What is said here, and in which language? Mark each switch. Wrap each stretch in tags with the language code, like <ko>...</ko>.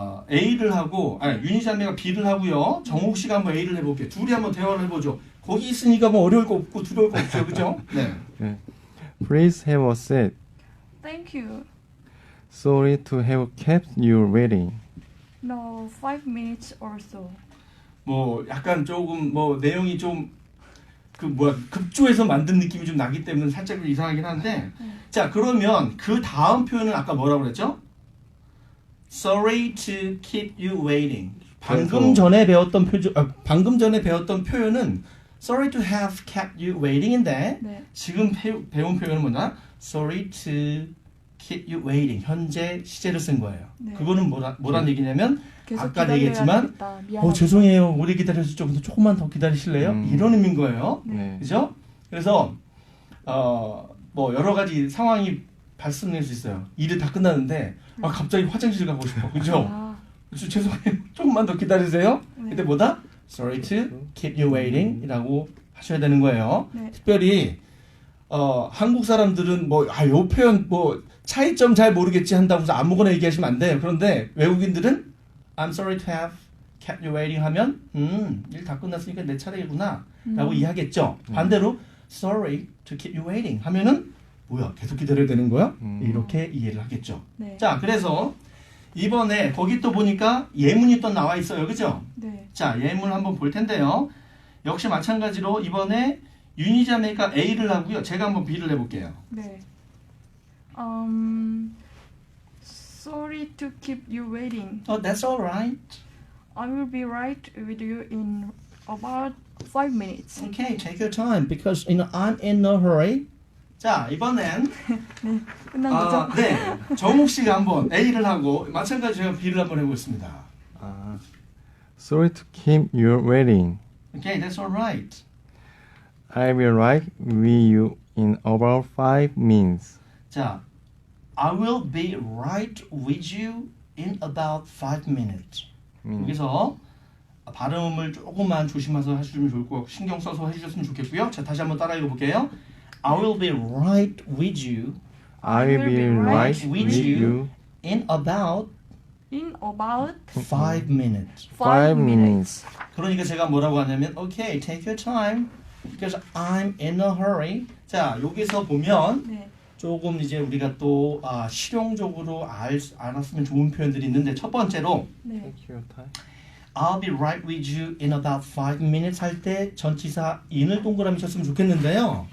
<ko>A를 하고, 윤희 자매가 B를 하고요. 정욱 씨가 한번 A를 해볼게요. 둘이 한번 대화를 해보죠. 거기 있으니까 뭐 어려울 거 없고 두려울 거 없죠, 그죠? 네.</ko> <en>네. Please have a seat. Thank you. Sorry to have kept you waiting. No, 5 minutes or so.</en> <ko>뭐 약간 조금 뭐 내용이 좀 급조해서 만든 느낌이 좀 나기 때문에 살짝 이상하긴 한데,</ko> <en>자, 그러면 그 다음 표현은 아까 뭐라고 그랬죠? Sorry to keep you waiting.</en> <ko>방금 전에 배웠던 표현은</ko> <en>Sorry to have kept you waiting인데</en> <ko>네. 지금 배운 표현은 뭐냐?</ko> <en>Sorry to keep you waiting.</en> <ko>현재 시제를 쓴 거예요. 네. 그거는 뭐란 얘기냐면 계속 아까 기다려야 얘기했지만 되겠다. 미안하다. 죄송해요. 오래 기다려서 근데 조금만 더 기다리실래요? 이런 의미인 거예요. 네. 그죠? 그래서 뭐 여러 가지 상황이 발생할 수 있어요. 일이 다 끝났는데 갑자기 화장실 가고 싶어. 그죠? 죄송해요. 조금만 더 기다리세요. 네. 근데 뭐다?</ko> <en>Sorry to keep you waiting</en> <ko>이라고 하셔야 되는 거예요. 네. 특별히 한국 사람들은 요 표현 차이점 잘 모르겠지 한다고 해서 아무거나 얘기하시면 안 돼요. 그런데 외국인들은</ko> <en>I'm sorry to have kept you waiting</en> <ko>하면 일 다 끝났으니까 내 차례구나 라고 이해하겠죠. 반대로</ko> <en>sorry to keep you waiting</en> <ko>하면은 뭐야 계속 기다려야 되는 거야? 이렇게 이해를 하겠죠. 네. 자, 그래서 이번에 거기 또 보니까 예문이 또 나와 있어요. 그죠? 네. 자, 예문 한번 볼 텐데요. 역시 마찬가지로 이번에 윤희자매가 A를 하고요. 제가 한번 B를 해볼게요. 네.</ko> <en>Sorry to keep you waiting. That's all right. I will be right with you in about 5 minutes. Okay, take your time because I'm in a hurry.</en> <ko>자, 이번엔 끝난 거죠? 네, 정욱 씨가 한번 A를 하고 마찬가지로 제가 B를 한번 해보겠습니다.</ko> <en>Sorry to keep you waiting. Okay, that's all right. I will right with you in about 5 minutes. 자, I will be right with you in about 5 minutes.</en> <ko>여기서 발음을 조금만 조심해서 하시면 좋을 것 같고 신경 써서 해주셨으면 좋겠고요. 자, 다시 한번 따라 읽어볼게요.</ko> <en>I will be right with you I will be right with with you you in about In about 5 minutes. 5 minutes.</en> <ko>그러니까 제가 뭐라고 하냐면</ko> <en>Okay, take your time because I'm in a hurry.</en> <ko>자, 여기서 보면 네. 조금 이제 우리가 또 실용적으로 알았으면 좋은 표현들이 있는데 첫 번째로 네.</ko> <en>Take your time. I'll be right with you in about 5 minutes</en> <ko>할 때 전치사 in을 동그라미 쳤으면 좋겠는데요.</ko>